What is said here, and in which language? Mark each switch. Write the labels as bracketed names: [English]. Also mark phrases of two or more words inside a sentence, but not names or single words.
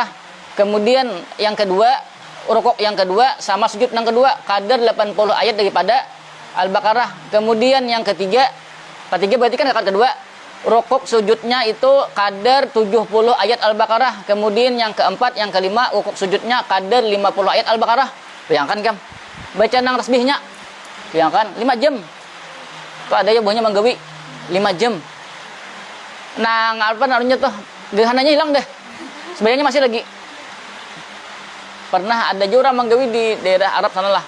[Indonesian] Kemudian yang kedua, rukuk yang kedua sama sujud yang kedua, kadar 80 ayat daripada Al-Baqarah. Kemudian yang ketiga berarti kan rakaat kedua, rukuk sujudnya itu kadar 70 ayat Al-Baqarah. Kemudian yang keempat, yang kelima, rukuk sujudnya kadar 50 ayat Al-Baqarah. Bayangkan kan, baca nang tasbihnya, bayangkan 5 jam. [Banjar] Tuh ada ya buahnya menggawi 5 jam. Nang apa namanya tuh, gerhananya hilang deh. [Indonesian] Sebenarnya masih lagi. [Banjar] Pernah ada juga orang manggawi di daerah Arab sana lah.